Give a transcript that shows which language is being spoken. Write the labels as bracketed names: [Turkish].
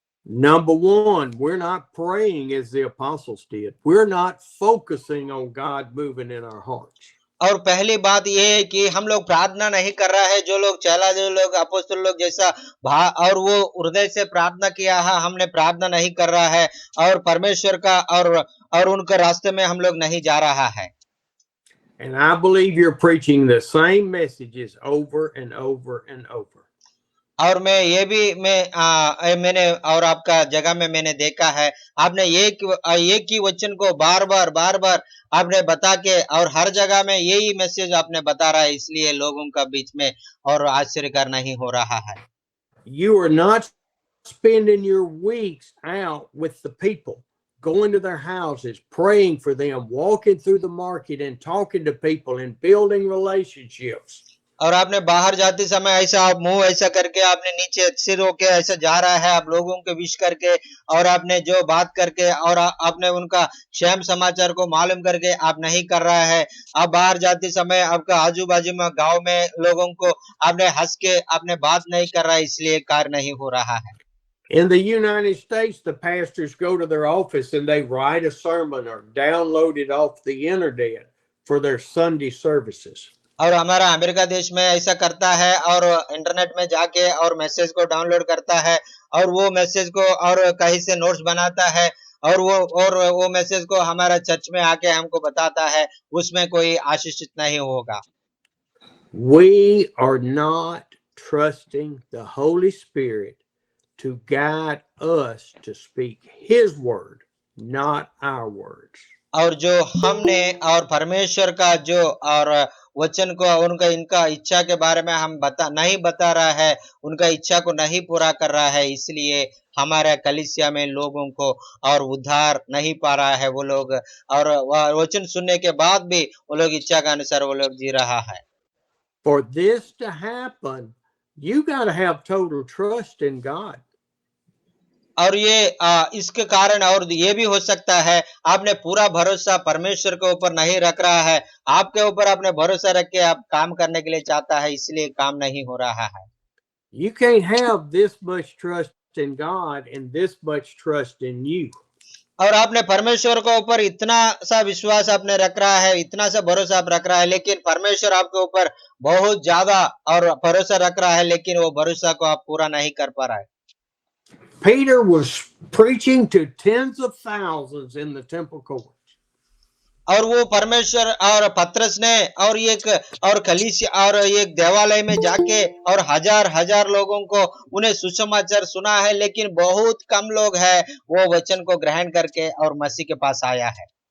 [English] Number one, we're not praying as the apostles did. We're not focusing on God moving in our hearts. [Hindi] और पहली बात ये है कि हम लोग प्रार्थना नहीं कर रहा है, जो लोग चला, जो लोग अपोस्तल लोग जैसा और वो हृदय से प्रार्थना किया है, हमने प्रार्थना नहीं कर रहा है और परमेश्वर का और उनके रास्ते में हम लोग नहीं जा रहा है। [English] And I believe you're preaching the same messages over and over and over. [Hindi] और मैं ये भी मैंने और आपका जगह में मैंने देखा है, आपने एक ही वचन को बार बार आपने बता के और हर जगह में यही मैसेज आपने बता रहा है, इसलिए लोगों का बीच में और आश्चर्यकर नहीं हो रहा है। [English] You are not spending your weeks out with the people, going to their houses, praying for them, walking through the market and talking to people and building relationships. [Hindi] और आपने बाहर जाते समय ऐसा आप मुंह ऐसा करके आपने नीचे सिर होके ऐसा जा रहा है, आप लोगों के विश करके और आपने जो बात करके और आपने उनका क्षेम समाचार को मालूम करके आप नहीं कर रहा है। आप बाहर जाते समय आपका आजू बाजू में गांव में लोगों को आपने हंस के आपने बात नहीं कर रहा है, इसलिए कार्य नहीं हो रहा है। [English] In the United States, the pastors go to their office and they write a sermon or download it off the internet for their Sunday services. [Hindi] और हमारा अमेरिका देश में ऐसा करता है और इंटरनेट में जाके और मैसेज को डाउनलोड करता है और वो मैसेज को और कहीं से नोट्स बनाता है और वो मैसेज को हमारा चर्च में आके हमको बताता है, उसमें कोई आशीषित नहीं होगा। [English] We are not trusting the Holy Spirit to guide us to speak His word, not our words. [Hindi] और जो हमने और परमेश्वर का जो और वचन को उनका इनका इच्छा के बारे में हम नहीं बता रहा है, उनका इच्छा को नहीं पूरा कर रहा है, इसलिए हमारे कलीसिया में लोगों को और उद्धार नहीं पा रहा है वो लोग, और वचन सुनने के बाद भी वो लोग इच्छा के अनुसार वो लोग जी रहा है। [English] For this to happen, you got to have total trust in God. [Hindi] और ये इसके कारण और ये भी हो सकता है आपने पूरा भरोसा परमेश्वर के ऊपर नहीं रख रहा है, आपके ऊपर आपने भरोसा रख के आप काम करने के लिए चाहता है, इसलिए काम नहीं हो रहा है। [English] You can't have this much trust in God and this much trust in you. [Hindi] और आपने परमेश्वर के ऊपर इतना सा विश्वास आपने रख रहा है, इतना सा भरोसा आप रख रहा है, लेकिन परमेश्वर आपके ऊपर बहुत ज्यादा और भरोसा रख रहा है, लेकिन वो भरोसा को आप पूरा नहीं कर पा रहा है। [English] Peter was preaching to tens of thousands in the temple courts. [Hindi] और वो परमेश्वर और पत्रस ने और कलीसिया और एक देवालय में जाके और हजार लोगों को उन्हें सुसमाचार सुना है, लेकिन बहुत कम लोग हैं वो वचन को ग्रहण करके और मसीह के पास आया है।